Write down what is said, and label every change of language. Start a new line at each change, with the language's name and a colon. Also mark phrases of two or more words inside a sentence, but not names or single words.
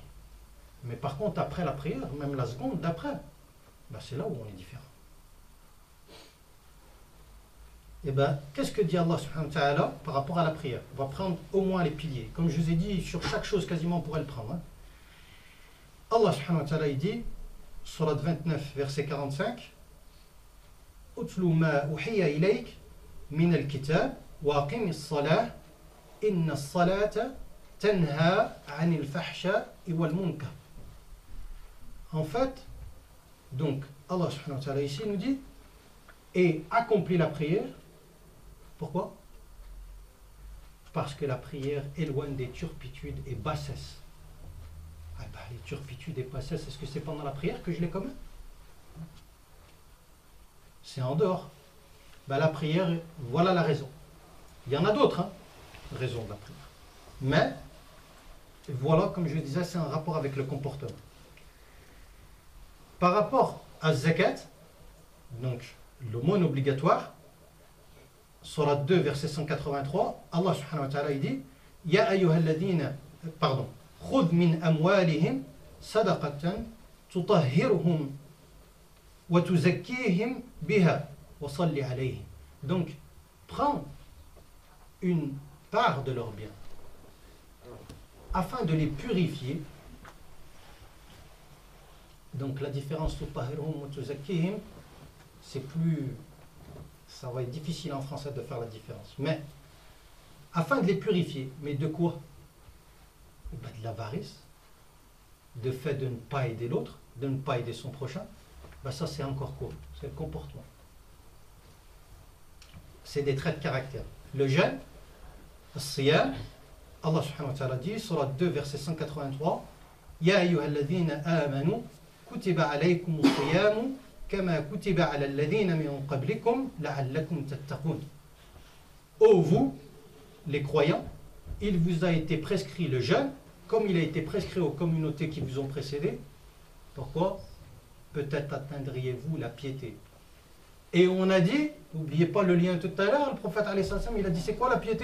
French: Mais par contre, après la prière, même la seconde d'après, ben c'est là où on est différent. Et bien, qu'est-ce que dit Allah
Arabic: سبحانه وتعالى
French: par rapport à la prière? On va prendre au moins les piliers. Comme je vous ai dit, sur chaque chose, quasiment, on pourrait le prendre. Hein. Allah
Arabic: سبحانه وتعالى,
French: il dit, Surat 29, verset 45,
Arabic: اتل ما أوحي إليك من الكتاب وأقم الصلاة إن الصلاة تنهى عن الفحشاء والمنكر.
French: En fait, donc, Allah
Arabic: سبحانه وتعالى
French: ici nous dit, et accomplis la prière. Pourquoi? Parce que la prière éloigne des turpitudes et bassesses. Ah ben, les turpitudes et bassesses, est-ce que c'est pendant la prière que je les commets? C'est en dehors. Ben, la prière, voilà la raison. Il y en a d'autres, hein, raisons de la prière. Mais, voilà, comme je le disais, c'est un rapport avec le comportement. Par rapport à zakat, donc l'aumône obligatoire, Surat 2, verset 183,
Arabic: الله سبحانه وتعالى dit يا أيها الذين, pardon, خذ من أموالهم صدقة تطهرهم وتزكيهم بها وصل عليهم.
French: Donc, prends une part de leurs biens afin de les purifier. Donc, la différence
Arabic: تطهرهم وتزكيهم,
French: c'est plus. Ça va être difficile en français de faire la différence. Mais, afin de les purifier, mais de quoi? Ben, de l'avarice, de fait de ne pas aider l'autre, de ne pas aider son prochain. Ben, ça, c'est encore quoi? C'est le comportement. C'est des traits de caractère. Le jeûne, as-siyam, Allah
Arabic: سبحانه وتعالى
French: dit, Surat 2, verset 183,
Arabic: يا أيها الذين آمنوا كتب عليكم الصيام, كما كتب على الذين من قبلكم لعلكم تتقون.
French: Ô vous, les croyants, il vous a été prescrit le jeûne, comme il a été prescrit aux communautés qui vous ont précédé. Pourquoi? Peut-être atteindriez-vous la piété. Et on a dit, n'oubliez pas le lien tout à l'heure, le prophète
Arabic: عليه السلام,
French: il a dit c'est quoi la piété?